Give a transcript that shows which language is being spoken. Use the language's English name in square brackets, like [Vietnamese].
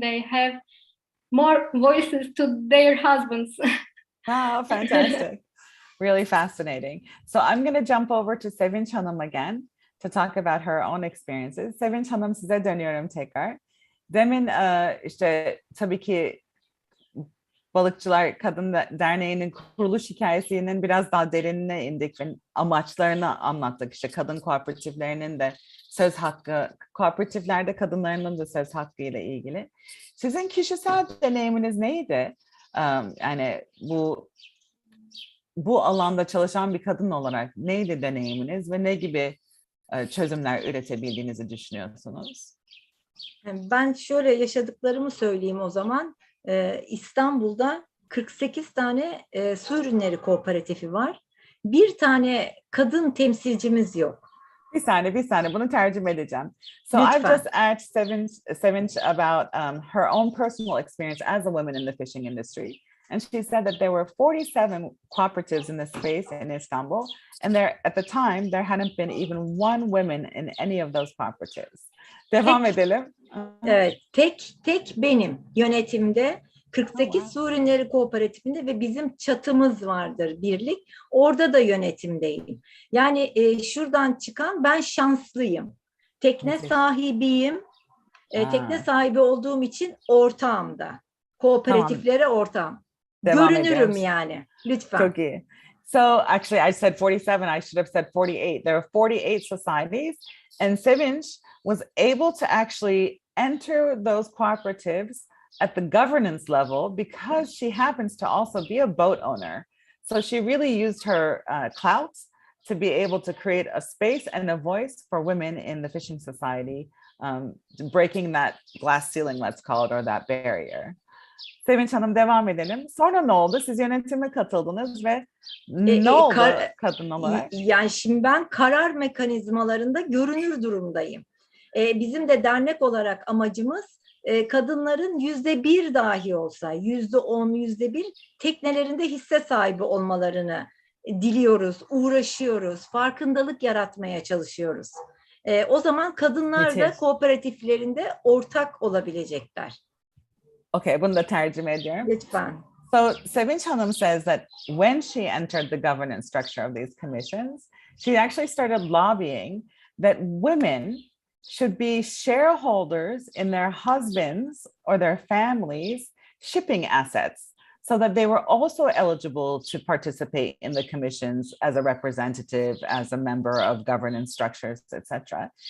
[English] They have more voices to their husbands. Oh, fantastic. Really fascinating. So I'm going to jump over to Sevin Hanım again to talk about her own experiences. [Turkish] Sevin Hanım, size dönüyorum tekrar. Demin işte tabii ki Balıkçılar Kadın Derneği'nin kuruluş hikayesinin biraz daha derinine indik ve amaçlarını anlattık. İşte kadın kooperatiflerinin de söz hakkı, kooperatiflerde kadınların da söz hakkı ile ilgili. Sizin kişisel deneyiminiz neydi? Yani bu alanda çalışan bir kadın olarak neydi deneyiminiz ve ne gibi çözümler üretebildiğinizi düşünüyorsunuz? Ben şöyle yaşadıklarımı söyleyeyim o zaman. İstanbul'da 48 tane su ürünleri kooperatifi var. Bir tane kadın temsilcimiz yok. Bir saniye bunu tercüme edeceğim. [English] So I've [Turkish] Lütfen. [English] just asked Sevinç about her own personal experience as a woman in the fishing industry. And she said that there were 47 cooperatives in this space in Istanbul. And there, at the time, there hadn't been even one woman in any of those cooperatives. [Turkish] Devam edelim. Evet, tek benim yönetimde 48 su ürünleri kooperatifinde ve bizim çatımız vardır birlik. Orada da yönetimdeyim. Yani şuradan çıkan ben şanslıyım. Tekne sahibiyim. Tekne sahibi olduğum için ortağım da. Kooperatiflere ortağım. Görünürüm yani. Lütfen. Çok iyi. [English] So actually I said 47, I should have said 48. There are 48 societies and Sevinç was able to actually enter those cooperatives at the governance level because she happens to also be a boat owner. So she really used her clout to be able to create a space and a voice for women in the fishing society, breaking that glass ceiling, let's call it, or that barrier. [Turkish] Sevinç Hanım devam edelim. Sonra ne oldu? Siz yönetime katıldınız ve ne oldu kadın olarak? Yani şimdi ben karar mekanizmalarında görünür durumdayım. Bizim de dernek olarak amacımız kadınların %1 dahi olsa, %10, %1 teknelerinde hisse sahibi olmalarını diliyoruz, uğraşıyoruz, farkındalık yaratmaya çalışıyoruz. O zaman kadınlar da kooperatiflerinde ortak olabilecekler. Okay, bunu da tercüme ediyorum. Lütfen. [English] So Sevinç Hanım says that when she entered the governance structure of these commissions, she actually started lobbying that women should be shareholders in their husbands or their families' shipping assets so that they were also eligible to participate in the commissions as a representative, as a member of governance structures, etc.